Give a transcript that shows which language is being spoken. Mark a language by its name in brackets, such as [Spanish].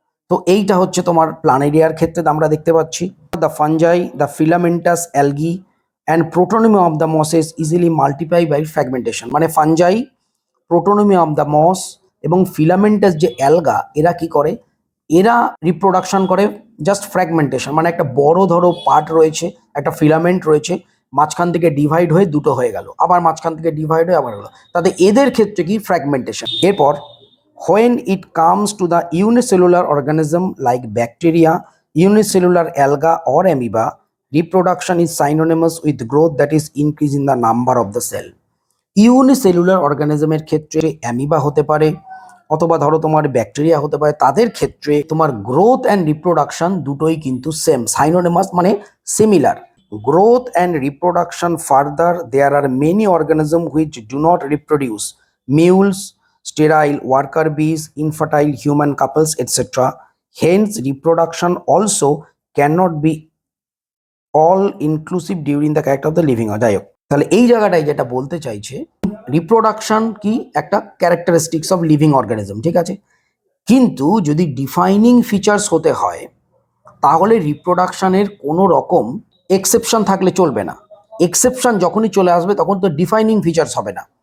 [Bangla] তো এইটা হচ্ছে তোমার প্ল্যানেরিয়ার ক্ষেত্রে আমরা দেখতে পাচ্ছি। [English] the fungi, the filamentous algae and protonema of the mosses easily multiply by fragmentation, [Bangla] মানে ফাঞ্জাই, প্রোটোনোমি অফ দ্য মস এবং ফিলামেন্টাস যে অ্যালগা, এরা কি করে, এরা রিপ্রোডাকশন করে জাস্ট ফ্র্যাগমেন্টেশন, মানে একটা বড় ধরো পার্ট রয়েছে, একটা ফিলামেন্ট রয়েছে, মাঝখান থেকে ডিভাইড হয়ে দুটো হয়ে গেল, আবার মাঝখান থেকে ডিভাইড হয়ে আবার হলো, তাতে এদের ক্ষেত্রে কি ফ্র্যাগমেন্টেশন। এরপর [English] when it comes to the unicellular organism like bacteria, unicellular alga or amoeba, reproduction is synonymous with growth, that is increase in the number of the cell. [Bangla] Unicellular অর্গানিজমের ক্ষেত্রে অ্যামিবা হতে পারে অথবা ধরো তোমার ব্যাকটেরিয়া হতে পারে, তাদের ক্ষেত্রে তোমার গ্রোথ অ্যান্ড রিপ্রোডাকশন দুটোই কিন্তু সেম, সাইনোনিমাস মানে similar. [English] Growth and reproduction further, there are many organism which do not reproduce, mules, sterile worker bees, infertile human couples, etc. Hence, reproduction also cannot be all inclusive during the character of the living. [Bangla] যাই হোক, তাহলে এই জায়গাটায় যেটা বলতে চাইছে, reproduction কি একটা [English] characteristics of living organism, [Bangla] ঠিক আছে, কিন্তু যদি ডিফাইনিং ফিচার্স হতে হয় তাহলে রিপ্রোডাকশনের কোনো রকম এক্সেপশন থাকলে চলবে না। এক্সেপশন যখনই চলে আসবে তখন তো ডিফাইনিং ফিচার্স হবে না।